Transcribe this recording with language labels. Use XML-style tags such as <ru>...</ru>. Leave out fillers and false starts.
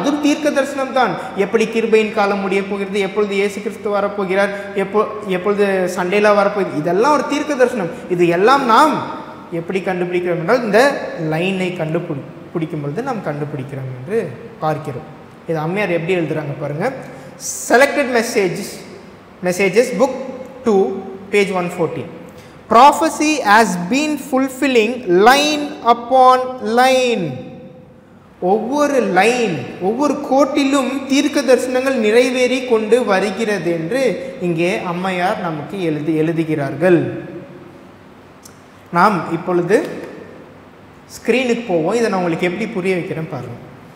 <ta>அதுவும் தீர்க்க தரிசனம் தான். எப்படி கிருபையின் காலம் முடிய போகிறது, எப்பொழுது இயேசு கிறிஸ்து வரப்போகிறார், எப்பொழுது சண்டேலா வரப்போகிறது, இதெல்லாம் ஒரு தீர்க்க தரிசனம். இது எல்லாம் நாம் எப்படி கண்டுபிடிக்கிறோம் என்றால் இந்த லைனை கண்டுபிடிக்கும் பொழுது நாம் கண்டுபிடிக்கிறோம் என்று பார்க்கிறோம். இது அம்மையார் எப்படி எழுதுறாங்க பாருங்கள். Selected messages book 2 page 114.</ta> <en>Prophecy has been fulfilling line upon line.</en> <ta>ஒவ்வொரு லைன், ஒவ்வொரு கோட்டிலும் தீர்க்க தரிசனங்கள் நிறைவேறி கொண்டு வருகிறது என்று இங்கே அம்மையார் நமக்கு எழுதுகிறார்கள். நாம் இப்பொழுது ஸ்க்ரீனுக்கு போவோம். இதை நான் உங்களுக்கு எப்படி புரிய வைக்கிறேன் பாருங்கள்.</ta>